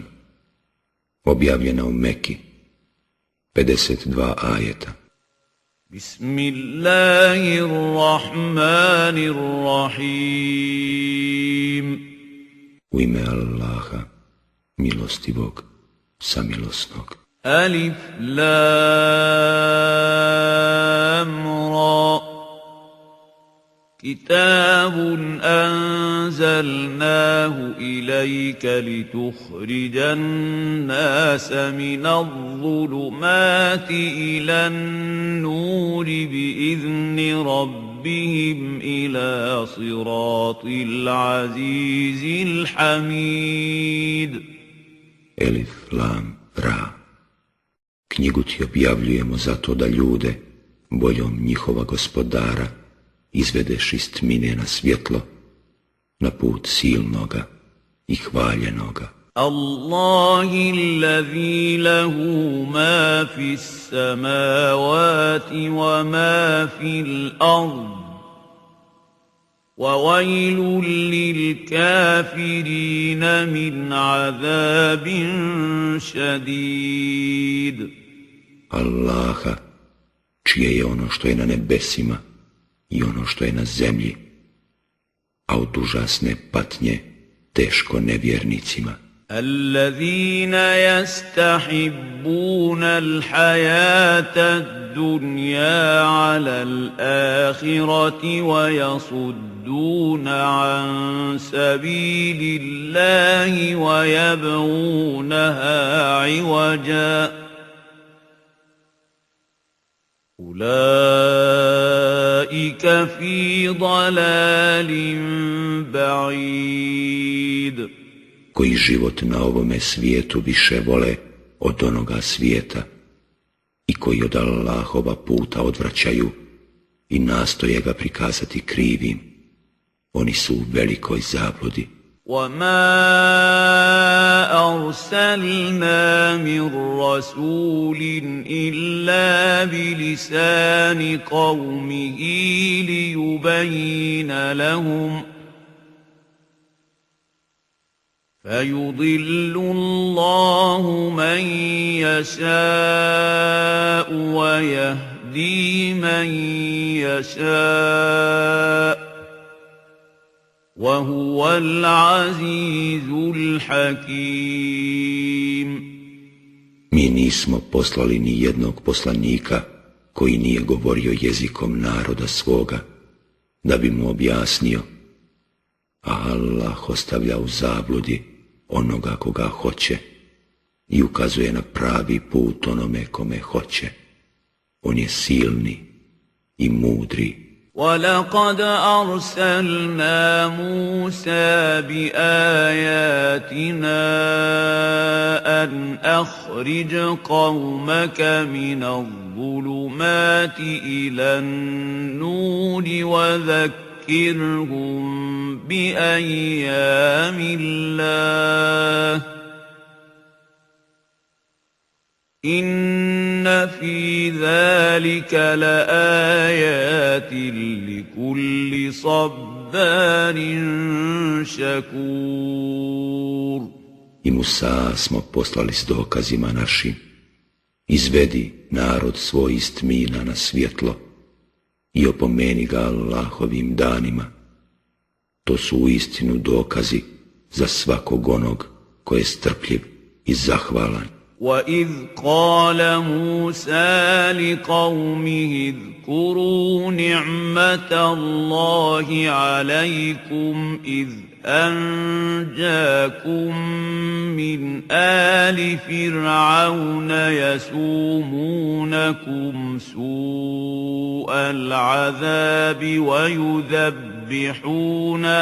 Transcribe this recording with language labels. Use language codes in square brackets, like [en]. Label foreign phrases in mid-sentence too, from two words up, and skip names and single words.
[bs] Objavljena u Meki. 52 ajeta. [ar] بسم الله الرحمن الرحيم. [bs] U ime Allaha, milostivog, samilosnog. [ar] ألف لام را. كتاب أنزلناه إليك لتخرج الناس من الظلمات إلى النور بإذن ربهم إلى صراط العزيز الحميد. [bs] Elif, Lam, Ra. Knjigu ti objavljujemo zato da ljude, voljom njihova gospodara, izvedeš iz tmine na svjetlo, na put silnoga i hvaljenoga. [ar] الله الذي له ما في السماوات وما في الأرض وويل للكافرين من عذاب شديد. [bs] Allaha, čije je ono što je na nebesima i ono što je na zemlji, a od užasne patnje teško nevjernicima. [ar] الذين يستحبون الحياة الدنيا على الآخرة ويصدون عن سبيل الله ويبغونها عوجا. أولئك في ضلال بعيد. [bs] Koji život na ovome svijetu više vole od onoga svijeta i koji od Allahova puta odvraćaju i nastoje ga prikazati krivim, oni su u velikoj zabludi. [ar] وَمَا أَرْسَلْنَا مِن رَّسُولٍ إِلَّا بِلِسَانِ قَوْمِهِ لِيُبَيِّنَ لَهُمْ فَيُضِلُّ اللَّهُ مَن يَشَاءُ وَيَهْدِي مَن يَشَاءُ وَهُوَ الْعَزِيزُ الْحَكِيمُ. [bs] Mi nismo poslali ni jednog poslanika koji nije govorio jezikom naroda svoga, da bi mu objasnio, a Allah ostavlja u zabludi onoga koga hoće i ukazuje na pravi put onome kome hoće. On je silni i mudri. [ar] وَلَقَدْ أَرْسَلْنَا مُوسَى بِآيَاتِنَا أَنْ أَخْرِجْ قَوْمَكَ مِنَ الظُّلُمَاتِ إِلَى النُّورِ وَذَكِّرْهُم بِأَيَّامِ اللَّهِ إِنَّ فِي ذَلِكَ لَآيَاتٍ لِكُلِّ صَبَّارٍ شَكُورٍ. [bs] I Musa smo poslali s dokazima našim. Izvedi narod svoj iz tmina na svjetlo i opomeni ga Allahovim danima. To su uistinu dokazi za svakog onog ko je strpljiv i zahvalan. [ar] وَإِذْ قَالَ مُوسَى لِقَوْمِهِ اذْكُرُوا نِعْمَةَ اللَّهِ عَلَيْكُمْ إِذْ أَنْجَاكُمْ مِنْ آلِ فِرْعَوْنَ يَسُومُونَكُمْ سُوءَ الْعَذَابِ وَيُذَبِّحُونَ